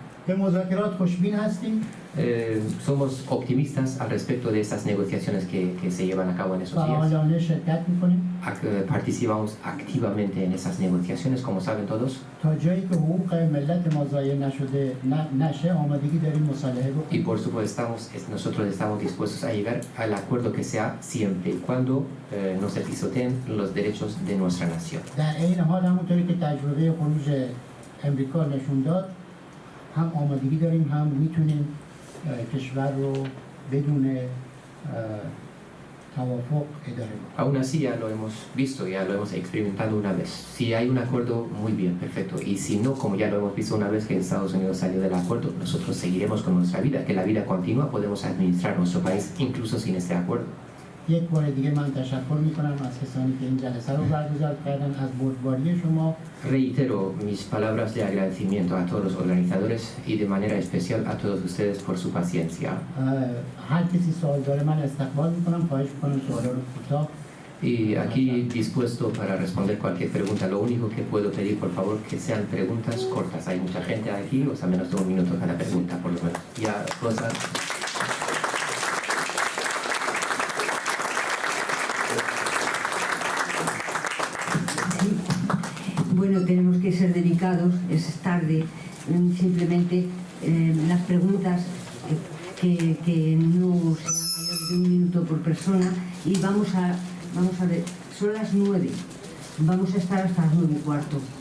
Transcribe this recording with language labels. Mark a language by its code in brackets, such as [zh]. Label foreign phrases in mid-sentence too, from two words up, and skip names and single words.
[fa] به مذاکرات خوشبین هستیم. [es] Somos optimistas al respecto de estas negociaciones que se llevan a cabo en esos días. [fa] فعالانه شرکت میکنیم [es] Participamos activamente en esas negociaciones, como saben todos, [fa] تا جایی که حقوق ملت ما ضایع نشه آمادگی داریم مصالحه y بکنیم. [es] por supuesto nosotros estamos dispuestos a llegar al acuerdo que sea siempre y cuando no se pisoteen los derechos de nuestra nación. [fa] در این حال همونطوری که تجربه خروج امریکا نشون داد هم آمادگی داریم هم میتونیم کشور رو بدون توافق اداره کنیم. [es] Aún así ya lo hemos visto, ya lo hemos experimentado una vez. Si hay un acuerdo, muy bien, perfecto. Y si no, como ya lo hemos visto una vez que Estados Unidos salió del acuerdo, nosotros seguiremos con nuestra vida, que la vida continúa, podemos administrar nuestro país incluso sin este acuerdo. [fa] یک بار دیگه من تشکر میکنم از کسانی که این جلسه رو برگزار کردن، از بردباری شما. [es] Reitero mis palabras de agradecimiento a todos los organizadores y de manera especial a todos ustedes por su paciencia. [fa] هر کسی سوال داره من استقبال میکنم، خواهش میکنم سوالا رو کوتاه. [es] Y aquí dispuesto para responder cualquier pregunta. Lo único que puedo pedir, por favor, que sean preguntas cortas. Hay mucha gente aquí, o sea, menos de un minuto cada pregunta, por lo menos. Ya, cosas. Bueno, tenemos que ser delicados, es tarde, simplemente las preguntas que no sean mayores de un minuto por persona, y vamos a ver, son las 9, vamos a estar hasta las 9:15.